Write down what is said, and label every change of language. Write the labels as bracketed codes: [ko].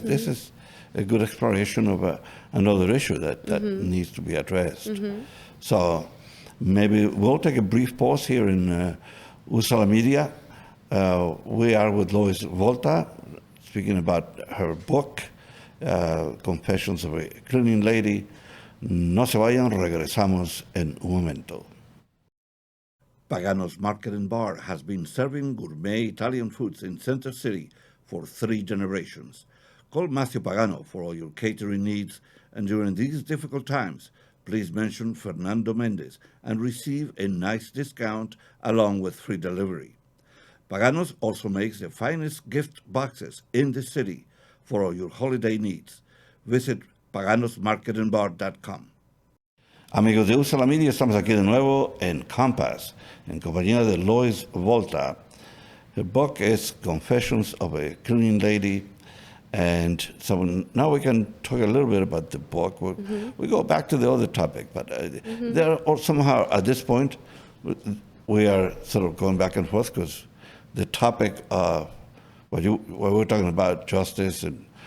[en] This is a good exploration of another issue that needs to be addressed. So maybe we'll take a brief pause here in USALA Media. We are with Lois Volta, speaking about her book, Confessions of a Cleaning Lady. [es] No se vayan, regresamos en un momento. [en] Pagano's Market and Bar has been serving gourmet Italian foods in Center City for 3 generations. Call Matthew Pagano for all your catering needs, and during these difficult times, please mention Fernando Mendez and receive a nice discount along with free delivery. Pagano's also makes the finest gift boxes in the city for all your holiday needs. Visit paganosmarketandbar.com. [es] Amigos de USALA Media, estamos aquí de nuevo en Compass, en compañía de Lois Volta. [en] Her book is Confessions of a Cleaning Lady. And so now we can talk a little bit about the book. We go back to the other topic, but there are somehow at this point we are sort of going back and forth because the topic of what we're talking about, justice and